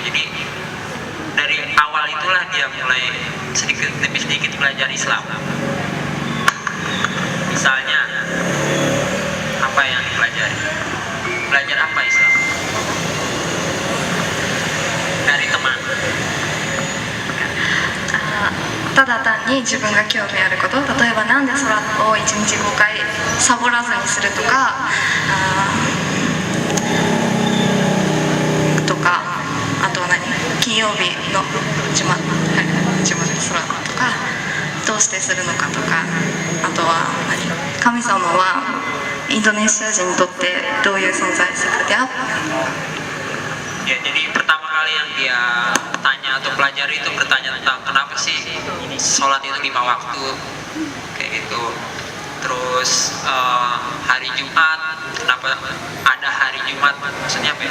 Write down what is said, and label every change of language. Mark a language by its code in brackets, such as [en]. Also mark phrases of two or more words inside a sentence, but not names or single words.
[id] Jadi dari awal itulah dia mulai sedikit demi sedikit belajar Islam. Misalnya apa yang dipelajari? Belajar apa Islam? Dari teman. [ja] ただ単に自分が興味あること、例えばなんで空を1日5回サボらずにするとかあとは金曜日のジュマ空とかどうしてするのかとか、あとは神様はインドネシア人にとってどういう存在 [id] seperti apa? Ya, jadi pertama kali yang dia tanya atau pelajari itu bertanya tentang kenapa sih sholat itu 5 waktu kayak gitu. Terus hari Jumat, kenapa ada hari Jumat, maksudnya apa ya?